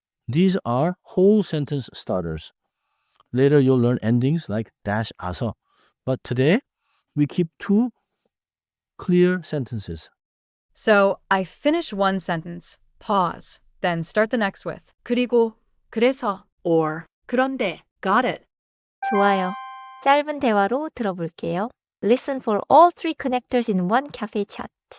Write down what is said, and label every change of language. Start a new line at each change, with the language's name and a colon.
English: These are whole sentence starters. Later you'll learn endings like dash 아서. But today we keep two clear sentences. So I finish one sentence, pause, then start the next with 그리고, 그래서, or 그런데. Got it.
Korean: 좋아요. 짧은 대화로 들어볼게요.
English: Listen for all three connectors in one cafe chat.